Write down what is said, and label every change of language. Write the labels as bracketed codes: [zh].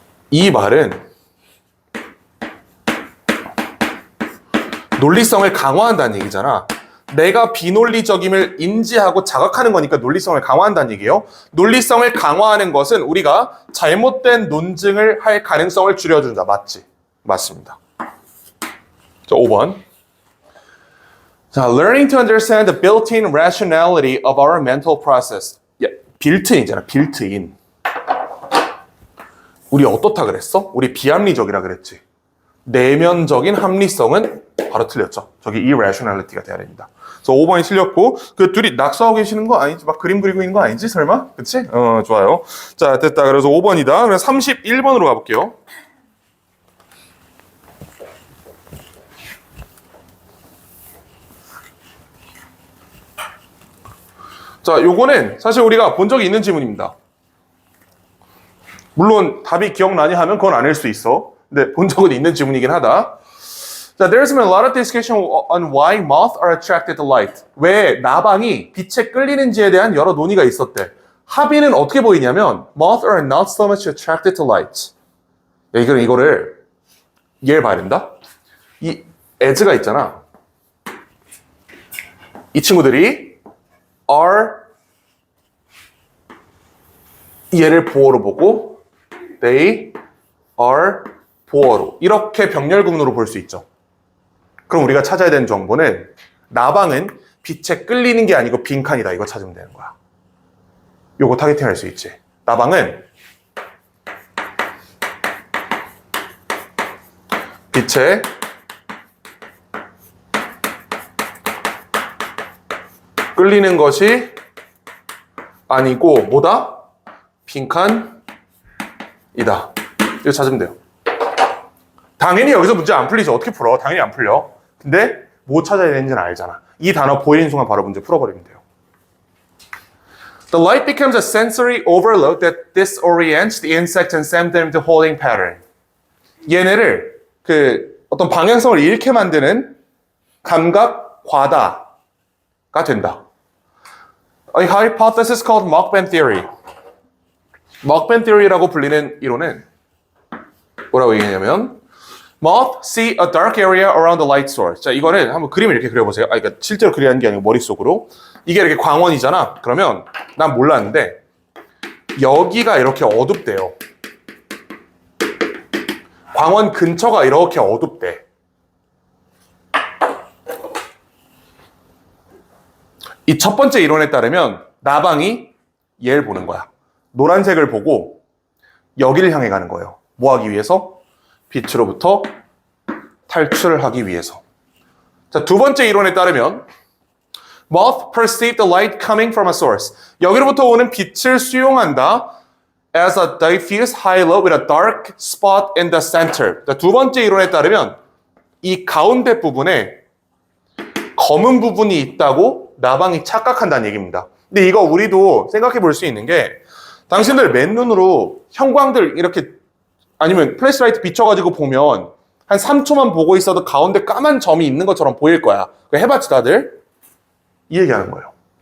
[ko] 이 말은 논리성을 강화한다는 얘기잖아. 내가 비논리적임을 인지하고 자각하는 거니까 논리성을 강화한다는 얘기예요. 논리성을 강화하는 것은 우리가 잘못된 논증을 할 가능성을 줄여준다. 맞지? 맞습니다. 자, 5번. [en] 자, learning to understand the built-in rationality of our mental process. [ko] 야, built-in이잖아. [en] built-in. [ko] 우리 어떻다 그랬어? 우리 비합리적이라 그랬지. 내면적인 합리성은 바로 틀렸죠. 저기 irrationality가 돼야 됩니다. 그래서 5번이 틀렸고 그 둘이 낙서하고 계시는 거 아니지? 막 그림 그리고 있는 거 아니지? 설마? 그치? 좋아요. 자, 됐다. 그래서 5번이다. 그래서 31번으로 가볼게요. 자, 요거는 사실 우리가 본 적이 있는 지문입니다. 물론 답이 기억나니 하면 그건 아닐 수 있어. 근데 본 적은 있는 지문이긴 하다. 자, [en] there's been a lot of discussion on why moths are attracted to light. [ko] 왜 나방이 빛에 끌리는지에 대한 여러 논의가 있었대. 합의는 어떻게 보이냐면 [en] moths are not so much attracted to light. [ko] 야, 이거를 얘를 봐야 된다. 이 as가 있잖아. 이 친구들이 are 얘를 보어로 보고 they are 보어로 이렇게 병렬구문으로 볼 수 있죠. 그럼 우리가 찾아야 되는 정보는 나방은 빛에 끌리는 게 아니고 빈칸이다. 이거 찾으면 되는 거야. 요거 타겟팅 할 수 있지. 나방은 빛에 끌리는 것이 아니고 뭐다? 빈칸이다. 이거 찾으면 돼요. 당연히 여기서 문제 안 풀리죠. 어떻게 풀어? 당연히 안 풀려. 근데 뭐 찾아야 되는지는 알잖아. 이 단어 보이는 순간 바로 문제 풀어버리면 돼요. [en] The light becomes a sensory overload that disorients the insect and sends them to holding pattern. [ko] 얘네를 어떤 방향성을 잃게 만드는 감각 과다가 된다. [en] A hypothesis called Mach-Bend theory. [ko] Mach-Bend theory라고 불리는 이론은 뭐라고 얘기하냐면 [en] Moth see a dark area around the light source. [ko] 자, 이거는 한번 그림을 이렇게 그려보세요. 그러니까 실제로 그리는 게 아니고 머릿속으로. 이게 이렇게 광원이잖아. 그러면 난 몰랐는데 여기가 이렇게 어둡대요. 광원 근처가 이렇게 어둡대. 이 첫 번째 이론에 따르면 나방이 얘를 보는 거야. 노란색을 보고 여기를 향해 가는 거예요. 뭐 하기 위해서? 빛으로부터 탈출을 하기 위해서. 자, 두 번째 이론에 따르면 [en] Moth perceive the light coming from a source. [ko] 여기로부터 오는 빛을 수용한다. [en] As a diffuse halo with a dark spot in the center. [ko] 자, 두 번째 이론에 따르면 이 가운데 부분에 검은 부분이 있다고 나방이 착각한다는 얘기입니다. 근데 이거 우리도 생각해 볼 수 있는 게 당신들 맨눈으로 형광들 이렇게 아니면 플래시라이트 비춰가지고 보면 한 3초만 보고 있어도 가운데 까만 점이 있는 것처럼 보일 거야. 해봤지 다들? 이 얘기하는 거예요.